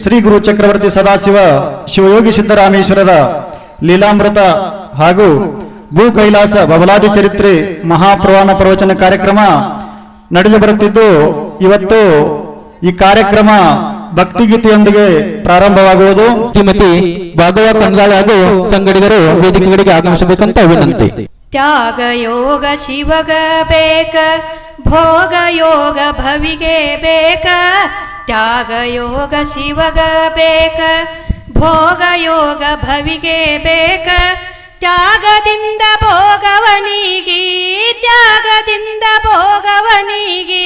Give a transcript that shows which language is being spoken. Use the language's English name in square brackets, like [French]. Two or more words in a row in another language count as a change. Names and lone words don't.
[Kannada] ಶ್ರೀ ಗುರು ಚಕ್ರವರ್ತಿ ಸದಾಶಿವ ಶಿವಯೋಗಿ ಸಿದ್ದರಾಮೇಶ್ವರರ ಲೀಲಾಮೃತ ಹಾಗೂ ಭೂ ಕೈಲಾಸ ಬಬಲಾದಿ ಚರಿತ್ರೆ ಮಹಾಪ್ರವಾನ ಪ್ರವಚನ ಕಾರ್ಯಕ್ರಮ ನಡೆದು ಬರುತ್ತಿದ್ದು, ಇವತ್ತು ಈ ಕಾರ್ಯಕ್ರಮ ಭಕ್ತಿಗೀತೆಯೊಂದಿಗೆ ಪ್ರಾರಂಭವಾಗುವುದು. ಶ್ರೀಮತಿ ಭಾಗವತ ಕಂದಾಳ ಹಾಗೂ ಸಂಗಡಿಗರು ವೇದಿಕೆಗಳಿಗೆ ಆಗಮಿಸಬೇಕಂತ ವಿನಂತಿ. ತ್ಯಾಗ ಯೋಗ ಶಿವಗ ಬೇಕ, ಭೋಗ ಯೋಗ ಭವಿಗೆ ಬೇಕ. ತ್ಯಾಗ ಯೋಗ ಶಿವಗ ಬೇಕ, ಭೋಗ ಯೋಗ ಭವಿಗೆ ಬೇಕ. ತ್ಯಾಗದಿಂದ ಭೋಗವನಿಗಿ, ತ್ಯಾಗದಿಂದ ಭೋಗವನಿಗಿ.